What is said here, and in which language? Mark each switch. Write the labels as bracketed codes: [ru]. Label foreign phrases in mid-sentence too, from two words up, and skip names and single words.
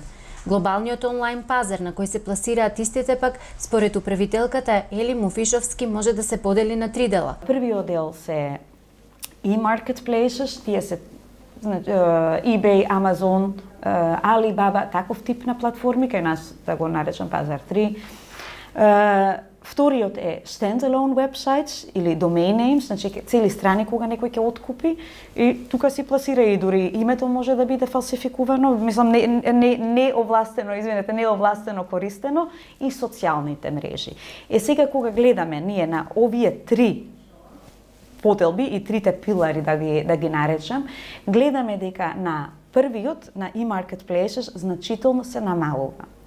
[mk] Глобалниот онлайн пазар на кој се пласираат истите пак, според управителката Ели Муфишовски, може да се подели на 3 дела. Првиот дел се e-marketplaces, тие се eBay, Amazon, Alibaba, таков тип на платформи, кај нас да го наречам пазар 3. [en] Вториот е standalone websites или domain names, [mk] значи цели страни кога некој ќе откупи и тука си пласира и дури името може да биде фалсификувано, мислам не овластено користено и социјалните мрежи. Сега кога гледаме ние на овие 3 поделби и трите пилари да ги наречам, гледаме дека на првиот на e-marketplaces значително се намалува.